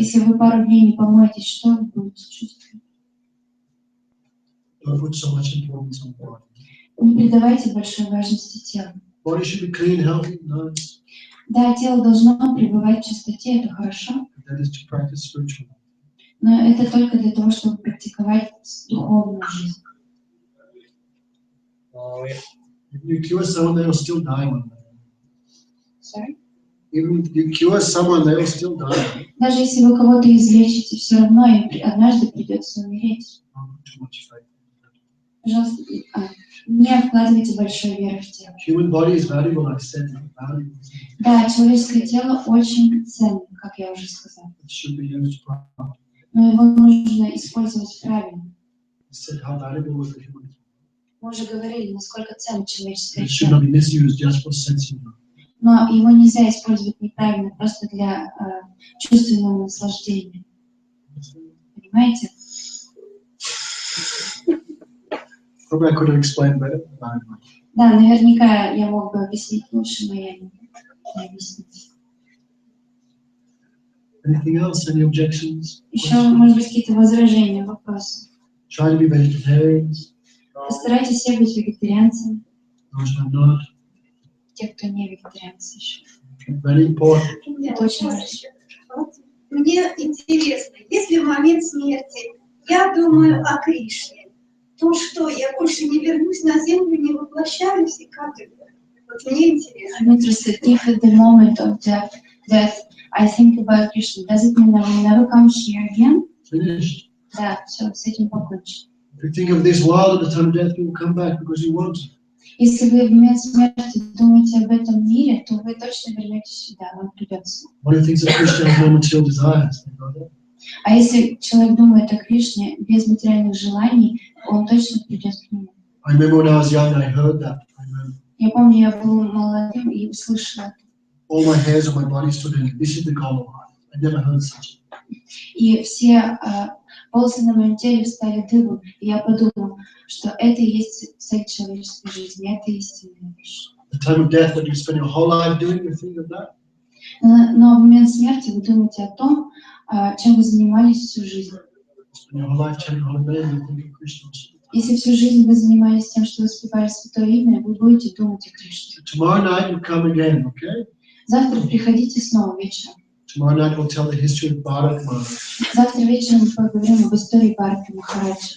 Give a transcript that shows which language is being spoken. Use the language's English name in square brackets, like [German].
[Russian] Если вы пару дней не помоетесь, что вы будете чувствовать? [English] Don't put so much importance on the body. [Russian] Не придавайте большой важности телу. [English] Body should be clean, healthy, nice. [Russian] Да, тело должно пребывать в чистоте, это хорошо, [English] But that is to practice spiritual. [Russian] но это только для того, чтобы практиковать духовную жизнь. [English] If you cure someone, they will still die one day. Sorry? Even if you cure someone, they will still die. [Russian] Даже если вы кого-то излечите, все равно им однажды придется умереть. [English] Don't put too much faith. [Russian] Пожалуйста, не вкладывайте большой веры в тело. [English] Human body is valuable, like I said, valuable. [Russian] Да, человеческое тело очень ценно, как я уже сказала. [English] It should be used properly. [Russian] Но его нужно использовать правильно. [English] I said how valuable is the human body. [Russian] Мы уже говорили, насколько ценно человеческое [English] It should [Russian] тело. [English] not be misused just for sensing. [Russian] Но его нельзя использовать неправильно, просто для чувственного наслаждения. Понимаете? [English] Probably I could have explained better. [Russian] Да, наверняка я мог бы объяснить лучше, но я не объясню. [English] Anything else? Any objections? [Russian] Еще, может быть, какие-то возражения, вопросы? [English] Try to be vegetarians. [Russian] Постарайтесь все быть вегетарианцами, [English] Those who are not. [Russian] те, кто не вегетарианцы еще. [English] Very important. [Russian] Это очень важно. Вот мне интересно, если в момент смерти я думаю о Кришне, то что, я больше не вернусь на землю, не воплощаюсь, и как это? Вот мне интересно. [English] I'm interested if at the moment of death I think about Krishna, does it mean I will never come here again? Finished. [Russian] Да, все, с этим покончено. [English] If you think of this world at the time of death, you will come back because you want to. [Russian] Если вы в момент смерти думаете об этом мире, то вы точно вернетесь сюда, вам придется. [English] One who thinks of Krishna has no material desires. You know that? [Russian] А если человек думает о Кришне без материальных желаний, он точно придет к нему. [English] I remember when I was young, I heard that. I remember [Russian] Я помню, я был молодым и услышала. [English] All my hairs on my body stood in. This is the goal of life. I never heard such. [Russian] И все волосы на моем теле встали дыбом. И я подумал, что это и есть цель человеческой жизни, это истинная вещь. [English] The time of death, that you spend your whole life doing, you think of that? [Russian] Но в момент смерти вы думаете о том, чем вы занимались всю жизнь. [English] Spend your whole life chanting holy name, you think of Krishna. [Russian] Если всю жизнь вы занимались тем, что воспевали Святое Имя, вы будете думать о Кришне. [English] Tomorrow night you come again, okay? [Russian] Завтра приходите снова вечером. [English] Tomorrow night we'll tell the history of Bharat Maharaj. [Russian] Завтра вечером мы поговорим об истории Бхарати Махараджа.